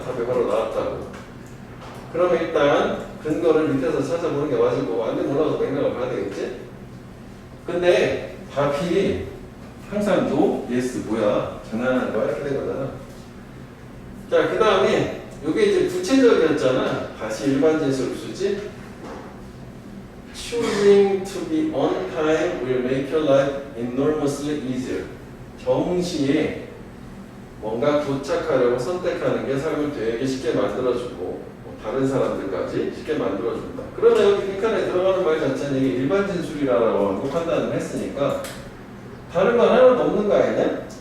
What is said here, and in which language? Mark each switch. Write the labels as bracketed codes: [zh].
[ko] 답이 바로 나왔다고. 그러면 일단 근거를 밑에서 찾아보는 게 맞고 완전 몰라서 맥락을 봐야 되겠지? 근데 답이 항상 [en] no, yes [ko] 뭐야? 장난하는 거야? 이렇게 된 거잖아. 자, 그 다음에 이게 이제 구체적이었잖아. 다시 일반 진술을 쓰지? [en] Choosing to be on time will make your life enormously easier. [ko] 정시에 뭔가 도착하려고 선택하는 게 삶을 되게 쉽게 만들어주고 다른 사람들까지 쉽게 만들어준다. 그러면 여기 빈칸에 들어가는 말 자체는 이게 일반 진술이라고 판단을 했으니까 다른 건 하나도 없는 거 아니냐?